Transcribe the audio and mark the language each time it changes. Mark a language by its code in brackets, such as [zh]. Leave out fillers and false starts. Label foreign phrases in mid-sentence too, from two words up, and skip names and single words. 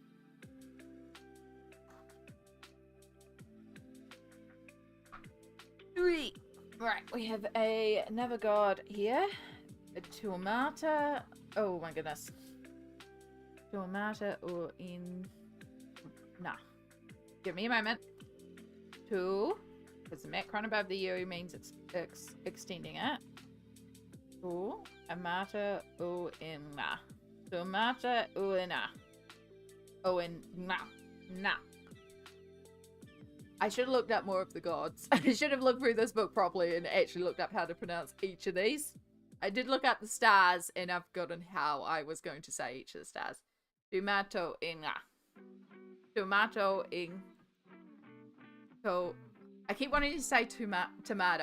[en] Right, we have another god here, a Tuamata. Oh my goodness, Tuamata or in nah. Give me a moment. Two, because the macron above the U means it's extending it. Two, amata uina. Tuamata uina. Na. I should have looked up more of the gods. I should have looked through this book properly and actually looked up how to pronounce each of these. I did look up the stars, and I've forgotten how I was going to say each of the stars. Tomato inga. Tomato ing. So I keep wanting to say tomato.